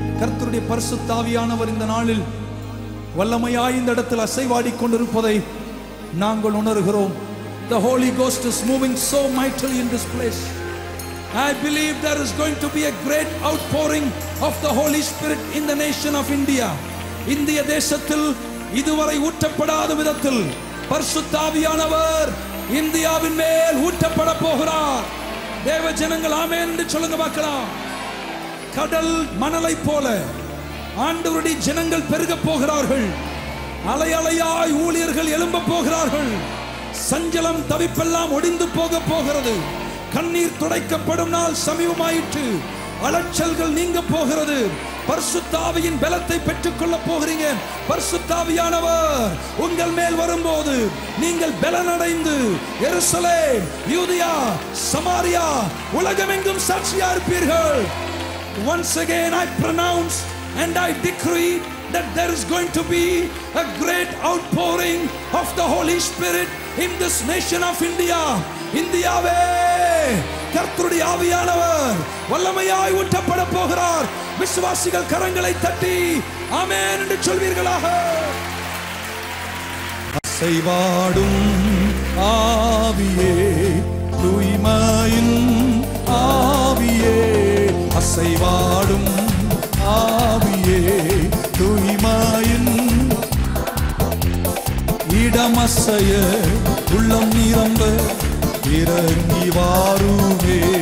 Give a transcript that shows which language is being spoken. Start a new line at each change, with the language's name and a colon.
Tamil: கர்த்தருடைய பரிசுத்த ஆவியானவர் இந்த நாளில் வல்லமையாய் இந்த இடத்தில் அசைவாடி கொண்டிருப்பதை நாங்கள் உணர்கிறோம்.
English: The Holy Ghost is moving so mightily in this place. I believe there is going to be a great outpouring of the Holy Spirit in the nation of India.
Tamil: இந்திய தேசத்தில் இதுவரை ஊற்றப்படாத விதத்தில் பரிசுத்த ஆவியானவர் இந்தியாவின் மேல் ஊற்றப்பட போகிறார். தேவ ஜனங்கள் ஆமென் என்று சொல்லுங்க பார்க்கலாம். கடல் மணலை போல ஆண்டவருடைய ஜனங்கள் பெருக போகிறார்கள். அலை அலையாய் ஊழியர்கள் எழும்ப போகிறார்கள். சஞ்சலம் தவிப்பெல்லாம் ஒடிந்து போக போகிறது. கண்ணீர் துடைக்கப்படும் நாள் சமீபமாயிற்று. அலட்சல்கள் நீங்க போகிறது. பரிசுத்த ஆவியின் பலத்தை பெற்றுக்கொள்ள போகிறீங்க. பரிசுத்த ஆவியானவர் உங்கள் மேல் வரும்போது நீங்கள் பலனடைந்து எருசலேம், யூதியா, சமாரியா, உலகமெங்கும் சாட்சியா இருப்பீர்கள்.
English: Once again I pronounce and I decree that there is going to be a great outpouring of the Holy Spirit in this nation of India.
Tamil: இந்தியாவே கர்த்தருடைய ஆவியானவர் வல்லமையாய் ஊற்றப்பட போகிறார். விசுவாசிகள் கரங்களை தட்டி ஆமென் என்று சொல்வீர்களாக. அசைவாடும் ஆவியே, தூய்மையின் ஆவியே, அசைவாடும் ஆவியே, தூய்மையின் இடமசைய உள்ளம் நிரம்ப இறங்கி வாருமே.